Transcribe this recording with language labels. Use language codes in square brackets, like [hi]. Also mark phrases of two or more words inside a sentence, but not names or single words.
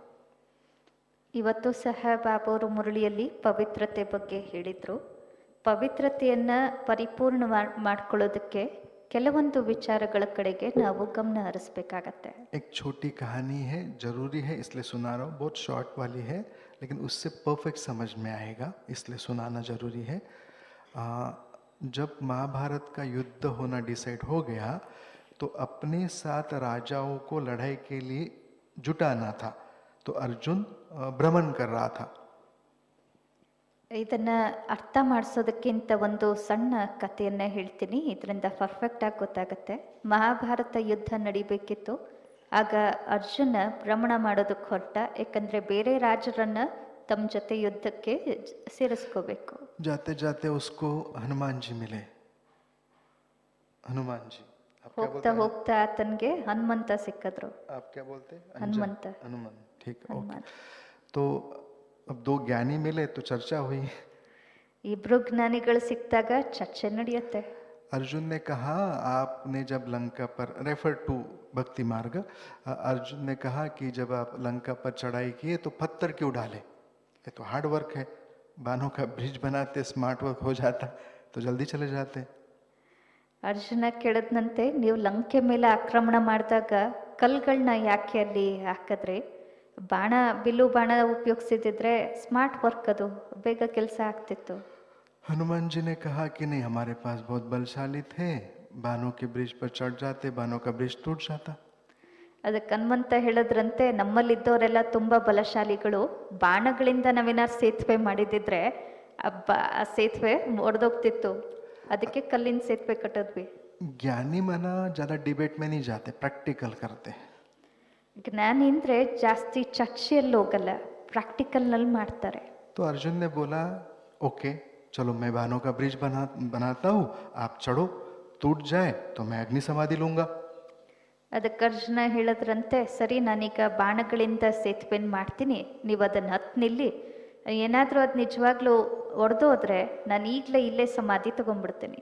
[kn] ಇವತ್ತು ಸಹ ಬಾಬಾವರು ಮುರಳಿಯಲ್ಲಿ ಪವಿತ್ರತೆ ಬಗ್ಗೆ ಹೇಳಿದರು. ಪವಿತ್ರತೆಯನ್ನು ಪರಿಪೂರ್ಣ ಮಾಡ್ಕೊಳ್ಳೋದಕ್ಕೆ ಕೆಲವೊಂದು ವಿಚಾರಗಳ ಕಡೆಗೆ ನಾವು ಗಮನ ಹರಿಸ್ಬೇಕಾಗತ್ತೆ. [hi] एक छोटी कहानी है, जरूरी है इसलिए सुना रहा हूँ, बहुत शॉर्ट वाली है, लेकिन उससे परफेक्ट समझ में आएगा इसलिए सुनाना जरूरी है। जब महाभारत का युद्ध होना डिसाइड हो गया तो अपने साथ राजाओं को लड़ाई के लिए जुटाना था, तो अर्जुन भ्रमण कर रहा था। [kn] ಇದನ್ನು ಅರ್ಥ ಮಾಡಿಸೋದಕ್ಕಿಂತ ಒಂದು ಸಣ್ಣ ಕಥೆಯನ್ನು ಹೇಳ್ತೀನಿ, ಇದರಿಂದ ಪರ್ಫೆಕ್ಟಾಗಿ ಗೊತ್ತಾಗುತ್ತೆ. ಮಹಾಭಾರತ ಯುದ್ಧ ನಡಿಬೇಕಿತ್ತು. ಆಗ ಅರ್ಜುನ ಭ್ರಮಣ ಮಾಡೋದಕ್ಕೆ ಹೊರಟ, ಯಾಕಂದರೆ ಬೇರೆ ರಾಜರನ್ನು ತಮ್ಮ ಜೊತೆ ಯುದ್ಧಕ್ಕೆ ಸೇರಿಸ್ಕೋಬೇಕು. [hi] जाते जाते उसको हनुमान जी मिले। हनुमान जी [kn] ಹೋಗ್ತಾ ಹೋಗ್ತಾ ಆತನಿಗೆ ಹನುಮಂತ ಸಿಕ್ಕಿದ್ರು. [hi] आप क्या बोलते हैं? हनुमंत. हनुमान, ठीक है, ओके। [kn] ಹನುಮಂತ. [hi] तो अब दो ज्ञानी मिले तो चर्चा हुई। [kn] ಇಬ್ರು ಜ್ಞಾನಿಗಳು ಸಿಕ್ಕಿದಾಗ ಚರ್ಚೆ ನಡೆಯುತ್ತೆ. [hi] अर्जुन ने कहा, आपने जब लंका पर, [en] refer to [hi] भक्ति मार्ग, अर्जुन ने कहा कि जब आप लंका पर चढ़ाई किए तो पत्थर क्यों डाले? ये तो [en] hard work [hi] है, बानों का ब्रिज बनाते [en] smart work [hi] हो जाता तो जल्दी चले जाते। [kn] ಅರ್ಜುನ ಕೇಳಿದ್ನಂತೆ, ನೀವು ಲಂಕೆ ಮೇಲೆ ಆಕ್ರಮಣ ಮಾಡಿದಾಗ ಕಲ್ಗಳನ್ನ ಯಾಕೆ ಅಲ್ಲಿ ಹಾಕಿದ್ರಿ? ಬಾಣ, ಬಿಲ್ಲು ಬಾಣ ಉಪಯೋಗಿಸಿದ್ರೆ [en] smart work, [kn] ಅದು ಬೇಗ ಕೆಲಸ ಆಗ್ತಿತ್ತು. [hi] हनुमान जी ने कहा कि नहीं, हमारे पास बहुत बलशाली थे, बानों के ब्रिज पर चढ़ जाते, बानों का ब्रिज टूट जाता। [kn] ಅದಕ್ಕೆ ಹನುಮಂತ ಹೇಳಿದ್ರಂತೆ, ನಮ್ಮಲ್ಲಿದ್ದವರೆಲ್ಲ ತುಂಬ ಬಲಶಾಲಿಗಳು, ಬಾಣಗಳಿಂದ ನಾವೇನಾರು ಸೇತುವೆ ಮಾಡಿದಿದ್ರೆ ಆ ಸೇತುವೆ ಒಡೆದೋಗ್ತಿತ್ತು, ಅದಕ್ಕೆ ಕಲ್ಲಿನ ಸೇತುವೆ ಕಟ್ಟಿದ್ವಿ. [hi] ज्ञानी मना ज्यादा डिबेट में नहीं जाते, प्रैक्टिकल करते। [kn] ಜ್ಞಾನಿ ಅಂದರೆ ಜಾಸ್ತಿ ಚರ್ಚೆಯಲ್ಲಿ ಹೋಗಲ್ಲ, ಪ್ರಾಕ್ಟಿಕಲ್ನಲ್ಲಿ ಮಾಡ್ತಾರೆ. [hi] तो अर्जुन ने बोला, ओके चलो मैं बानों का ब्रिज बनाता हूँ, आप चढ़ो, टूट जाए तो मैं अग्नि समाधि लूंगा। [kn] ಅದಕ್ಕೆ ಅರ್ಜುನ ಹೇಳಿದ್ರಂತೆ, ಸರಿ ನಾನೀಗ ಬಾಣಗಳಿಂದ ಸೇತುವೆ ಮಾಡ್ತೀನಿ, ನೀವು ಅದನ್ನು ಹತ್ತು ನಿಲ್ಲಿ, ಏನಾದರೂ ಅದು ನಿಜವಾಗ್ಲೂ ಒಡೆದೋದ್ರೆ ನಾನು ಈಗಲೇ ಇಲ್ಲೇ ಸಮಾಧಿ ತಗೊಂಡ್ಬಿಡ್ತೀನಿ.